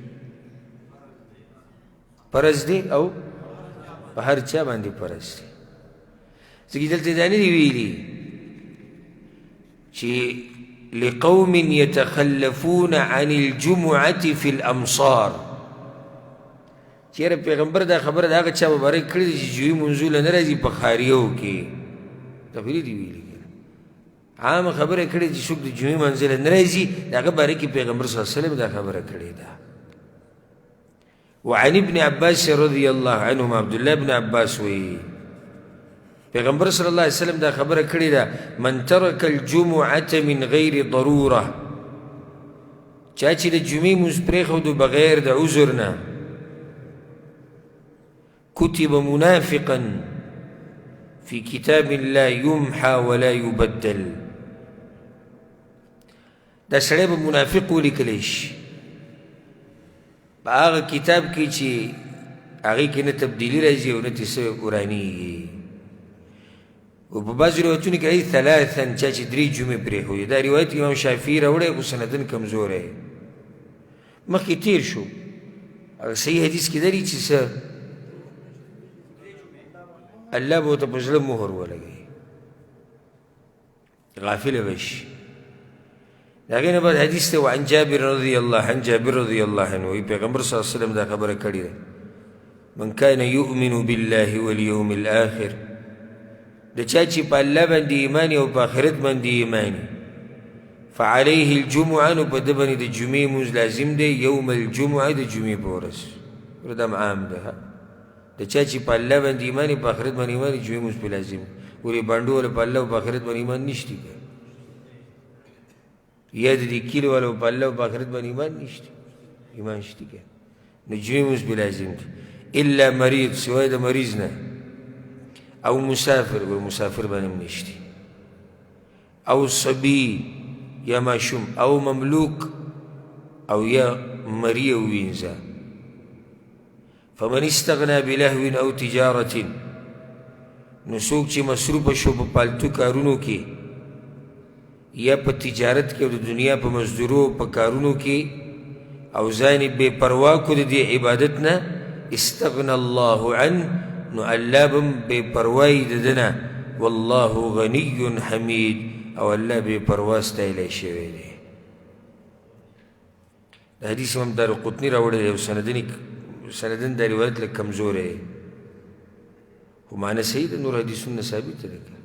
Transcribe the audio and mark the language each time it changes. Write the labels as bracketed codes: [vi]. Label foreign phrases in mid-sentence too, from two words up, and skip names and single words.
[ps] فرض دی او په هر چا باندې فرض دی ځکه دلته دا نه دي ویلي چې [ar] لقوم يتخلفون عن الجمعة في الأمصار [ps] چیرې پیغمبر دا خبره د هغه چا مبارک کړې ده چې جمعې منځونه نه راځي په ښاریو کې تفریح دي ویلي عامه خبره کړې چې څوک د جمعې منځله نه راځي د هغه باره کې پیغمبر [ar] صلی الله علیه وسلم [ps] دا خبره کړې ده [ar] وعن ابن عباس رضی الله عنهما [ps] عبد الله بن عباس وایي پیغمبر [ar] صلی الله علیه وسلم [ps] دا خبره کړې ده [ar] من ترک الجمعة من غیر ضروره [ps] چا چې د جمعې مونځ پرېښودو بغیر د عذر نه [ar] كتب منافقا في كتاب الله يمحى ولا يبدل [ps] دا سړی به منافق ولیکلی شي په هغه کتاب کې چې هغې کې نه تبدیلي راځي او نه ترې څه ورانېږي او په بعضو روایتونو کې راځي ثلاثا چا چې 3 جمعې پرېښودې دا روایت امام شافعي راوړی خو سندن کمزوری مخکې تیر شو صحیح حدیث کې دی چې څه الله به ورته په زړه مهر ولګوي غافله به شي د هغې نه بعد حدیث دی [ar] وعن جابر رضی الله عن جابر رضی الله عنه [ps] وایي پیغمبر [ar] صلی الله علیه وسلم [ps] دا خبره کړې ده [ar] من کان یؤمن بالله والیوم الاخر [ps] د چا چې په الله باندې ایمان او په آخرت باندې ایمان [ar] فعليه الجمعه [ps] نو په ده باندې د جمعې مونځ لازم دی [ar] یوم الجمعه [ps] د جمعې په ورځ ردم عام ده د چا چې په الله باندې ایمان په آخرت باندې ایمان جمعې مونځ په لازم ولې بانډو والا په الله او په آخرت باندې ایمان نشتی که یا د دې کلي والا په الله او په آخرت باندې ایمان نشتی ایمان شتی که نو جمعې مونځ په لازم دی الا مریض سوای د مریض نه او مسافر و مسافر باندې هم نشتی او صبي یا ماشوم او مملوک او یا مری او وینځه [ar] فمن استغنى بلهو او تجارة [ps] نو څوک چې مصروفه شو په پالتو کارونو کې یا په تجارت کې او د دنیا په مزدورو په کارونو کې او ځان یې بې پروا کړو د دې عبادت نه [ar] استغنى الله عنه [ps] نو الله به هم بې پروایي د ده نه [ar] والله غني حمید [ps] او الله بې پروا ستایلی شوی دی د حدیث امام دارقطني راوړی دی او سندنې سندن دا روایت لږ کمزوری دی خو معنی صحیح ده نور حدیثونه ثابته ده